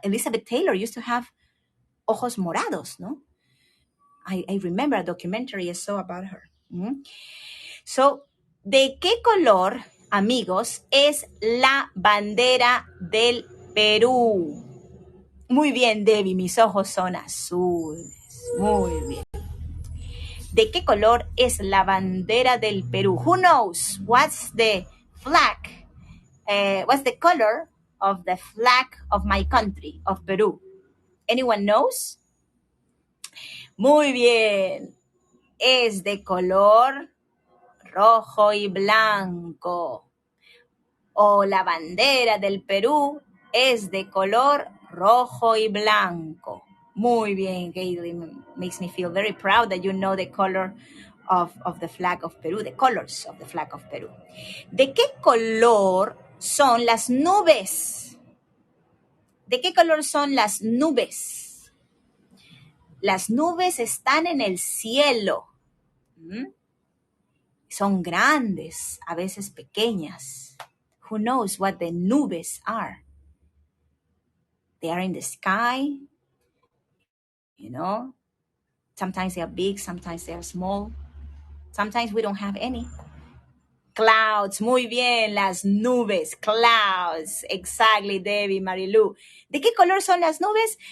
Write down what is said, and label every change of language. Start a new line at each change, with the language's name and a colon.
English: Elizabeth Taylor used to have
Spanish: ojos morados,
English: no? I remember a documentary I saw about her.
Spanish: So, ¿de qué color, amigos, es la bandera del Perú? Muy bien, Debbie, mis ojos son azules. Muy bien. ¿De qué color es la bandera del Perú?
English: Who knows what's the flag? What's the color of the flag of my country, of Peru? Anyone knows?
Spanish: Muy bien. Es de color rojo y blanco. O la bandera del Perú es de color rojo y blanco. Muy bien, Galen.
English: Makes me feel very proud that you know the color of the flag of Peru, the colors of the flag of Peru.
Spanish: ¿De qué color son las nubes? ¿De qué color son las nubes? Las nubes están en el cielo. Son grandes, a veces pequeñas.
English: Who knows what the nubes are? They are in the sky, Sometimes they are big, sometimes they are small. Sometimes we don't have any.
Spanish: Clouds, muy bien, las nubes, clouds. Exactly, Debbie, Marilu. ¿De qué color son las nubes?